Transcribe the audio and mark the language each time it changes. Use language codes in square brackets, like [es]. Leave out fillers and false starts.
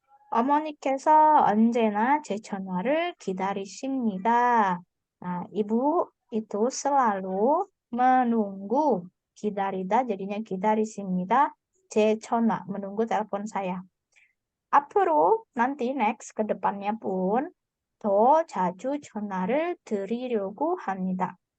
[ko] 어머니께서 언제나 제 전화를 기다리십니다. [id] Nah, ibu itu selalu menunggu. [ko] 기다리다 [id] jadinya [ko] 기다리십니다. 제 전화, [id] menunggu telepon saya. [ko] 앞으로, [id] nanti next, ke depannya pun [ko] 더 자주 전화를 드리려고 합니다.